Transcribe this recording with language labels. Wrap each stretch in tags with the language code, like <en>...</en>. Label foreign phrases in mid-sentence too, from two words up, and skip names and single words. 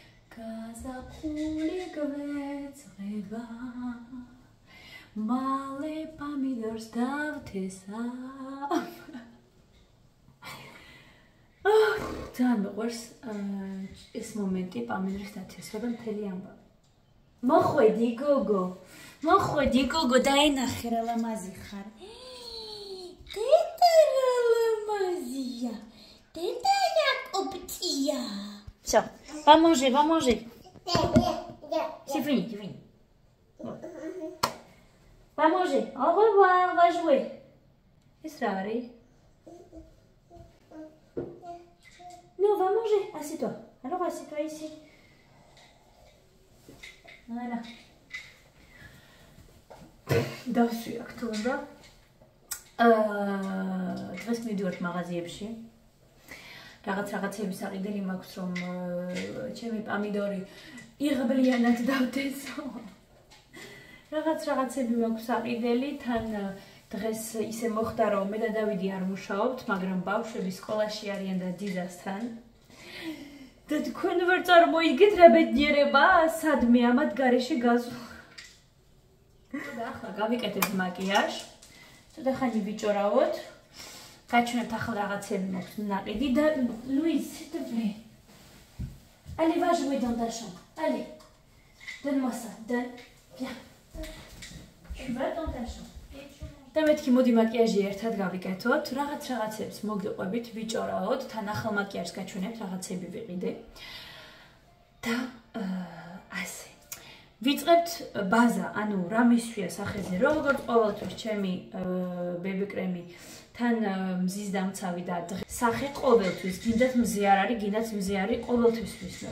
<ka>გაზაფხული გვეწღება მალე პამიდორს დავთესა ძალიან მეყვარს ეს მომენტი პამიდორის დათესვა და მთელი ამბავი მოხვედი გოგო დაენახე რა ლამაზი ხარ დედა რა ლამაზია დედა Якобтия.</ka> <fr>Все, va manger. C'est fini. Va manger. Au revoir, va jouer. Qu'est-ce que ça arrive? Non, va manger. Assieds-toi. Alors, assieds-toi ici. Voilà.</fr> <ka>Დასვი აქ თუნდა. დღეს მივიდივართ მაღაზიებში. რაღაცების აყიდელი მაქვს რომ ჩემი პამიდორი იღბლიანად დავთესო. რაღაცები მაქვს აყიდელი, თან დღეს ისე მოხდა რომ მე და დავიდი არ მუშაობთ, მაგრამ ბავშვები სკოლაში არიან და დიზასთან. და თქვენ ვერ წარმოიდგენთ რა ბედნიერება, სადმე ამათ გარეშე გაზვ. და ახლა გავიკეთებ მაკიაჟს. ცოტა ხანი ვიჭორავოთ. გაჩვენებთ ახლა რაღაცები მაქვს ნაყიდი და Louise,</ka> <fr>s'il te plaît. Allez, va jouer dans ta chambre. Allez. Donne-moi ça. Viens. Tu vas dans ta chambre.</fr> <ka>და მეთქი მოდი მაკიაჟი ერთად გავიკეთოთ. რაღაცებს მოგიყვებით, ვიჭორავოთ, თან ახალ მაკიაჟს გაჩვენებთ, რაღაცები ვიყიდე. და ასე. ვიწყებთ ბაზა, ანუ რა მისვია სახეზე, როგორც ყოველთვის ჩემი ბები კრემი თან მზის დამცავი და სახე ყოველთვის, გინდათ მზე არ არის, გინდათ მზე არის, ყოველთვის ვისმევ.</ka>